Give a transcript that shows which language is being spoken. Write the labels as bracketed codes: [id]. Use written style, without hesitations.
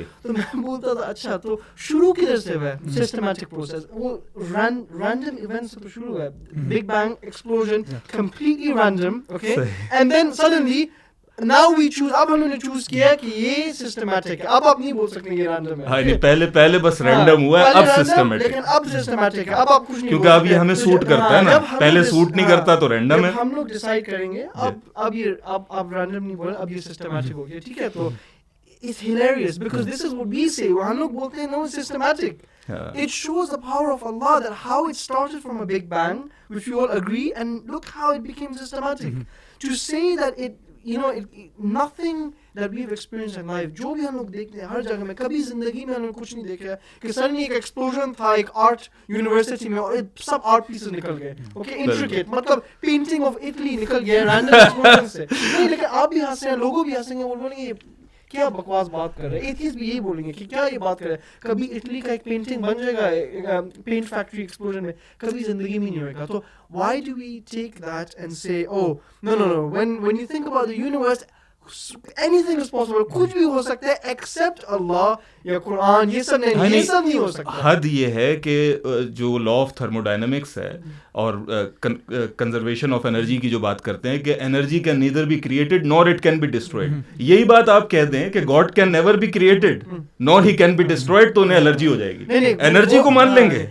[ur] تو میں بولتا تھا اچھا تو شروع کدھر سے ہوا ہے سسٹمیٹک پروسیس, وہ رینڈم ایونٹ سے تو شروع ہوا ہے, big bang explosion completely random, okay, and then suddenly [en] now we choose, [ur] اب ہم نے چوز کیا کہ یہ سسٹمیٹک ہے, اب آپ نہیں بول سکتے یہ رینڈم ہے. ہاں نہیں, پہلے بس رینڈم ہوا ہے, اب سسٹمیٹک, لیکن اب سسٹمیٹک ہے, اب آپ کچھ نہیں, کیونکہ اب یہ ہمیں سوٹ کرتا ہے نا, پہلے سوٹ نہیں کرتا تو رینڈم ہے. ہم لوگ ڈیسائیڈ کریں گے اب یہ اب رینڈم نہیں بولے, اب یہ سسٹمیٹک ہو گیا, ٹھیک ہے. [en] تو it's hilarious because this is what we say, [ur] ہم لوگ بولتے ہیں [en] no it's systematic. It shows the power of Allah, that how it started from a big bang, which we all agree, and look how it became systematic. To say that it, you know, nothing that we've experienced in life, [ur] جو بھی ہم لوگ دیکھتے ہیں ہر جگہ میں, کبھی زندگی میں ہم نے کچھ نہیں دیکھا کہ سڈنلی ایک ایکسپلوژن تھا ایک آرٹ یونیورسٹی میں اور سب آرٹ پیسز نکل گئے, اوکے, انٹریکیٹ, مطلب پینٹنگ آف اٹلی نکل گیا رینڈم ایکسپلوژن سے. نہیں, لیکن آپ بھی ہنسیں, لوگوں بھی ہنسیں گے, وہ بولیں گے کیا بکواس بات کر رہے ہیں. ایتھیسٹ بھی یہی بولیں گے کہ کیا یہ بات کر رہے ہیں, کبھی اٹلی کا ایک پینٹنگ بن جائے گا پینٹ فیکٹری ایکسپلوژن میں, کبھی زندگی میں نہیں ہوئے گا. [en] تو why do we take that and say oh no when you think about the universe anything is possible, [ur] کچھ بھی ہو سکتا ہے [en] except [ur] اللہ یا قرآن, یہ سب نہیں ہو سکتا. حد یہ ہے کہ جو لا آف تھرموڈائنمکس ہے اور کنزرویشن آف انرجی کی جو بات کرتے ہیں کہ [en] energy can neither be created nor it can be destroyed, [ur] یہی بات آپ کہہ دیں کہ [en] God can never be created nor he can be destroyed, [ur] تو انہیں الرجی ہو جائے گی. انرجی کو مان لیں گے,